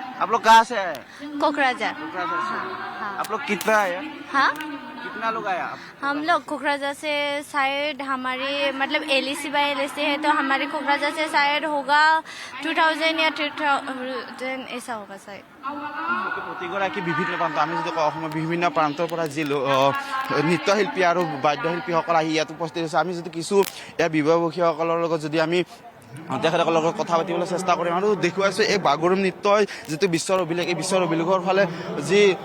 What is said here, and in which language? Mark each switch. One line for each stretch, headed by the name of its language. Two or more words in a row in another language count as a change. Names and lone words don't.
Hindi: आप लोग कहाँ से आए कोकराझार हाँ। हाँ आप लोग कितना आए हाँ कितना लोग आया हम लोग कोकराझार से शायद हमारे मतलब LEC बाय LEC है तो हमारे कोकराझार से शायद होगा 2000 या 2000 ऐसा होगा शायद
Assamese: প্ৰতিগৰাকী বিভিন্ন প্ৰান্ত আমি যদি কওঁ অসমৰ বিভিন্ন প্ৰান্তৰ পৰা যি নৃত্যশিল্পী আৰু বাদ্যশিল্পীসকল আহি ইয়াত উপস্থিত হৈছে আমি যদি কিছু ইয়াৰ বিভাবকীসকলৰ লগত যদি আমি তেখেতসকলৰ লগত কথা পাতিবলৈ চেষ্টা কৰিম আৰু দেখুৱাইছোঁ এই বাগৰুম নৃত্যই যিটো বিশ্বৰ অভিলেখৰ ফালে যি